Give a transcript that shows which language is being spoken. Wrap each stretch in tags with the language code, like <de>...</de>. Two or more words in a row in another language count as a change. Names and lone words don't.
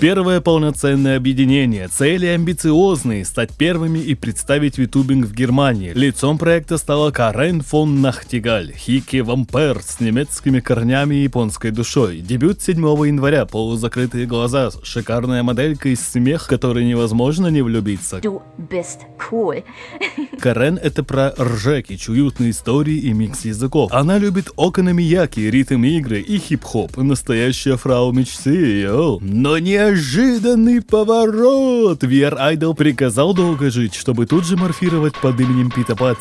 <ru>Первое полноценное объединение, цели амбициозные, стать первыми и представить витубинг в Германии. Лицом проекта стала Карен фон Нахтигаль, Хики Вампер с немецкими корнями и японской душой. Дебют 7 января, полузакрытые глаза, шикарная моделька и смех, в который невозможно не влюбиться.</ru> <de>Du bist cool.</de> <ru>Карен — это про ржэкич, уютные истории и микс языков. Она любит окономияки, ритм-игры и хип-хоп. Настоящая фрау мечты, йоу. Но неожиданный поворот! VR Idol приказал долго жить, чтобы тут же морфировать под именем Пита Пат.</ru>